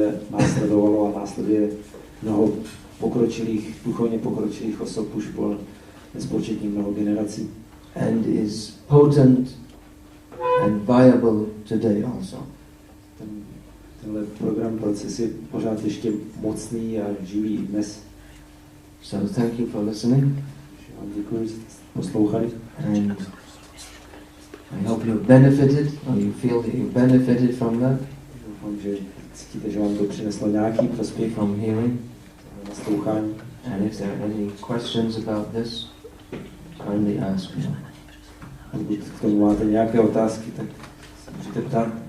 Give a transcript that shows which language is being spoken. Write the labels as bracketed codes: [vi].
[cs] Následovalo a následuje mnoho duchovně pokročilých osob už po nespočetní mnoho generací. [en] And is potent and viable today also. [cs] Tenhle program, proces je pořád ještě mocný a živý dnes. [en] So thank you for listening. [cs] Vám děkuji, že jste poslouchali. [en] And I hope you benefited, or you feel that you benefited from that. [cs] Doufám, že cítíte, že vám to přineslo nějaký prospěch [en] from hearing. [cs] Naslouchání. [en] And if there are any questions about this, kindly ask me. [cs] Pokud k tomu máte nějaké otázky, tak se můžete ptát.